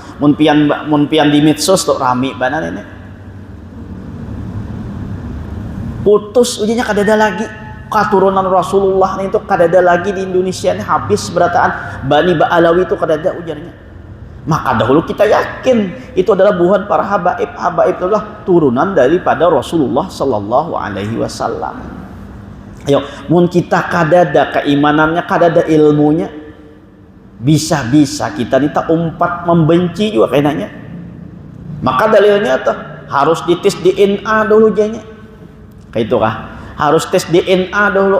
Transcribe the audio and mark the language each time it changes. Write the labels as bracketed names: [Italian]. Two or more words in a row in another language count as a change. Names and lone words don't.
[Banjar] Mun pian di medsos tuh rami banan ini. Putus ujinya kada ada lagi. Keturunan Rasulullah ini tuh kada ada lagi di Indonesia ini, habis berataan Bani Ba'alawi itu kada ada ujarnya. Maka dahulu kita yakin itu adalah buhan para habaib. Habaib itu adalah turunan daripada Rasulullah [Arabic] صلى الله عليه وسلم. [Banjar] Ayo, mun kita kada ada keimanannya, kada ada ilmunya, bisa-bisa kita nih tak umpat membenci juga kayaknya. Maka dalilnya tuh harus dites DNA dulu janya. Kayak itu kah? Harus tes DNA dulu.